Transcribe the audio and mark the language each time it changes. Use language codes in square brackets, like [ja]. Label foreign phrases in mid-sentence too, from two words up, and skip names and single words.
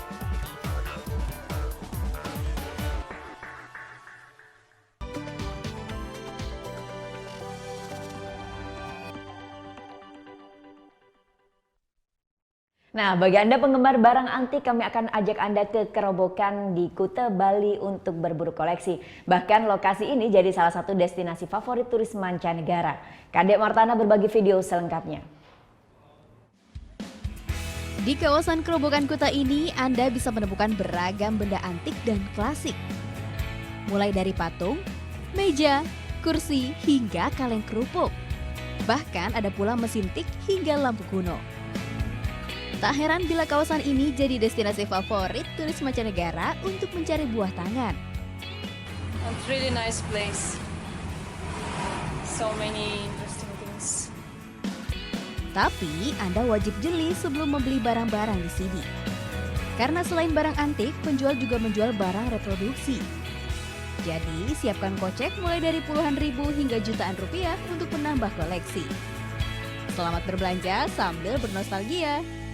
[id] Nah, bagi Anda penggemar barang antik, kami akan ajak Anda ke Kerobokan di Kuta, Bali untuk berburu koleksi. Bahkan lokasi ini jadi salah satu destinasi favorit turis mancanegara. Kadek Martana berbagi video selengkapnya. Di kawasan Kerobokan Kuta ini, Anda bisa menemukan beragam benda antik dan klasik. Mulai dari patung, meja, kursi, hingga kaleng kerupuk. Bahkan ada pula mesin tik hingga lampu kuno. Tak heran bila kawasan ini jadi destinasi favorit turis mancanegara untuk mencari buah tangan. [en] It's really nice place. So many interesting things. [id] Tapi Anda wajib jeli sebelum membeli barang-barang di sini. Karena selain barang antik, penjual juga menjual barang reproduksi. Jadi siapkan kocek mulai dari puluhan ribu hingga jutaan rupiah untuk menambah koleksi. Selamat berbelanja sambil bernostalgia.